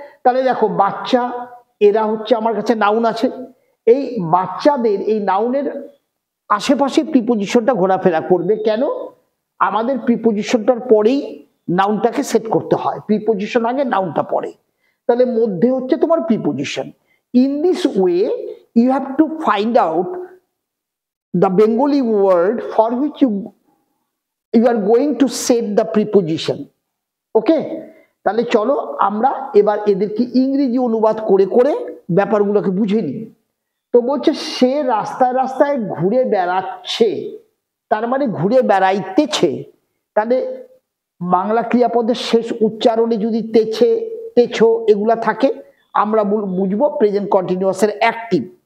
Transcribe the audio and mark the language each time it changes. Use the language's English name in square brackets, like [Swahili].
[Bangla] তাহলে দেখো বাচ্চা, এরা হচ্ছে আমার কাছে নাউন আছে, এই বাচ্চাদের এই নাউনের আশেপাশে প্রিপজিশনটা ঘোরাফেরা করবে। কেন? আমাদের প্রিপজিশনটার পরেই নাউনটাকে সেট করতে হয়, প্রিপজিশন আগে নাউনটা পরে। তাহলে মধ্যে হচ্ছে তোমার preposition. [English] In this way you have to find out the Bengali word for which you are going to set the preposition. Okay? [Bangla] তাহলে চলো আমরা এবার এদেরকে ইংরেজি অনুবাদ করে করে ব্যাপারগুলোকে বুঝে নিই। তো বলছে সে রাস্তায় রাস্তায় ঘুরে বেড়াচ্ছে, তার মানে ঘুরে বেড়াইতেছে। তাহলে বাংলা ক্রিয়াপদের শেষ উচ্চারণে যদি তেছে, তেছো এগুলা থাকে, আমরা বুঝবো প্রেজেন্ট কন্টিনিউয়াসের অ্যাক্টিভ।